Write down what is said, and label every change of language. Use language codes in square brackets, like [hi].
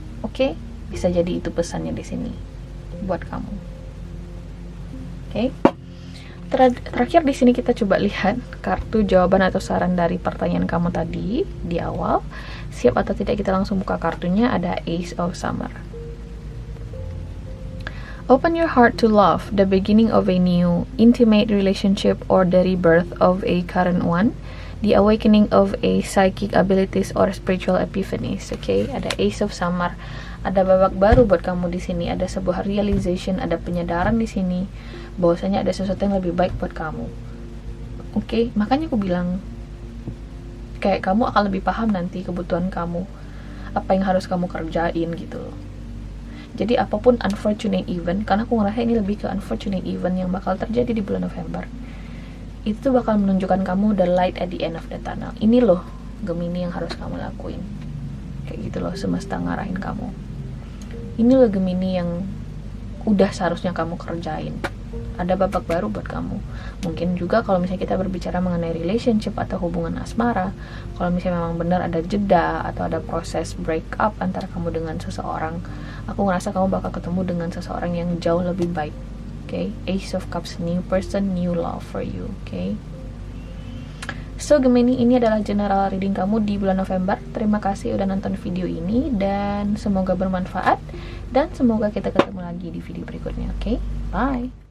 [id] Oke, bisa jadi itu pesannya di sini buat kamu. Oke. Terakhir di sini kita coba lihat kartu jawaban atau saran dari pertanyaan kamu tadi di awal. Siap atau tidak kita langsung buka kartunya. Ada Ace of Summer. [en] Open your heart to love, the beginning of a new intimate relationship or the rebirth of a current one, the awakening of a psychic abilities or spiritual epiphanies. [id] Okay, ada Ace of Summer. Ada babak baru buat kamu di sini. Ada sebuah realization, ada penyadaran di sini bahwasanya ada sesuatu yang lebih baik buat kamu. Oke, makanya aku bilang kayak kamu akan lebih paham nanti kebutuhan kamu, apa yang harus kamu kerjain gitu loh. Jadi apapun unfortunate event, karena aku ngerasa ini lebih ke unfortunate event yang bakal terjadi di bulan November, itu bakal menunjukkan kamu [en] the light at the end of the tunnel. [id] Ini loh Gemini yang harus kamu lakuin. Kayak gitu loh, semesta ngarahin kamu. Ini loh Gemini yang udah seharusnya kamu kerjain. Ada babak baru buat kamu. Mungkin juga kalau misalnya kita berbicara mengenai relationship atau hubungan asmara, kalau misalnya memang benar ada jeda atau ada proses break up antara kamu dengan seseorang, aku ngerasa kamu bakal ketemu dengan seseorang yang jauh lebih baik. [en] Okay? Ace of Cups, new person, new love for you. Okay? [id] So Gemini, ini adalah general reading kamu di bulan November. Terima kasih udah nonton video ini dan semoga bermanfaat, dan semoga kita ketemu lagi di video berikutnya. [en] Okay? Bye.